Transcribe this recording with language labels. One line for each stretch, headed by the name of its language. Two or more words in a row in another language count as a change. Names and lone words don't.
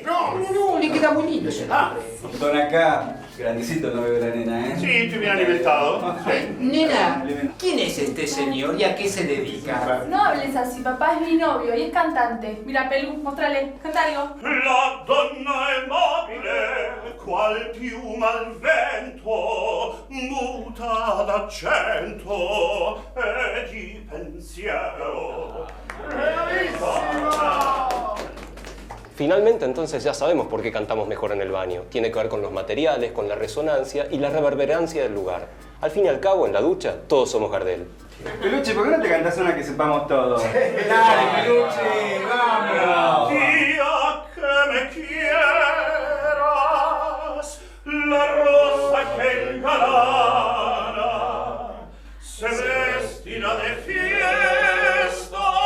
Spanish: No, le queda muy lindo ese nombre. Don acá, grandecito el novio de la nena, ¿eh? Sí, estoy bien alimentado. Nena, ¿quién es este señor y a qué se dedica? No hables así, papá es mi novio y es cantante. Mira, Pelu, mostrale, canta algo.
Italian: La donna è mobile, qual piuma al vento, muta d'accento e di pensiero.
Spanish: Finalmente, entonces ya sabemos por qué cantamos mejor en el baño. Tiene que ver con los materiales, con la resonancia y la reverberancia del lugar. Al fin y al cabo, en la ducha, todos somos Gardel. Peluche, ¿por qué no te cantás una que sepamos todos? Dale, Peluche, vamos. Día que me quieras, la rosa que engalana se vestirá de fiesta